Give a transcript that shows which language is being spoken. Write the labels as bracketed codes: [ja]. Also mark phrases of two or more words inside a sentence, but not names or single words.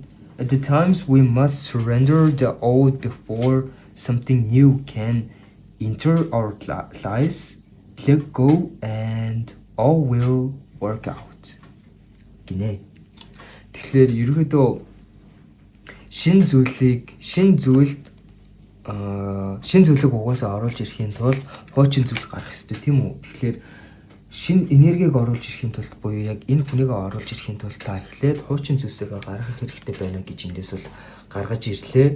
[en] At the times we must surrender the old before something new can enter our lives. Let go and all will work out. [mn] Гинэ. Тэгэхээр ерөөдөө шин зүйлийг угаасаа оруулж ирэхийн тулд хуучин зүйл гарах ёстой тийм үү? Тэгэхээр шин энергийг оруулж ирэхийн тулд буюу яг энэ хүнийг оруулж ирэхийн тулд та эхлээд хуучин зүйлсээ гаргах хэрэгтэй байна гэж эндээс бол гаргаж ирлээ.